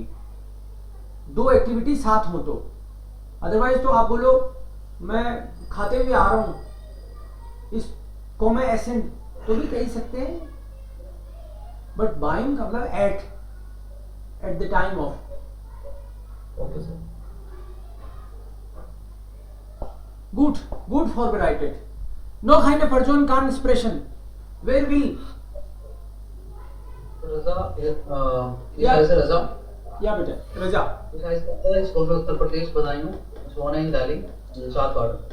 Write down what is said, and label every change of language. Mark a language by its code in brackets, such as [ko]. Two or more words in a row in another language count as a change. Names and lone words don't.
[hi] 2 एक्टिविटी साथ हो तो. अदरवाइज तो आप बोलो मैं खाते हुए आ रहा हूं, इसको मैं एसेंट तो भी कह सकते हैं. [en] but beim [hi] का मतलब [en] at the time of. okay sir. [de] Gut vorbereitet. Noch eine Person kann sprechen. Wer will? रजा Ja. रजा Ja, bitte. Raja. Ich komme aus Uttar Pradesh, Badaयूं. Ich wohne in Delhi, Jatwad.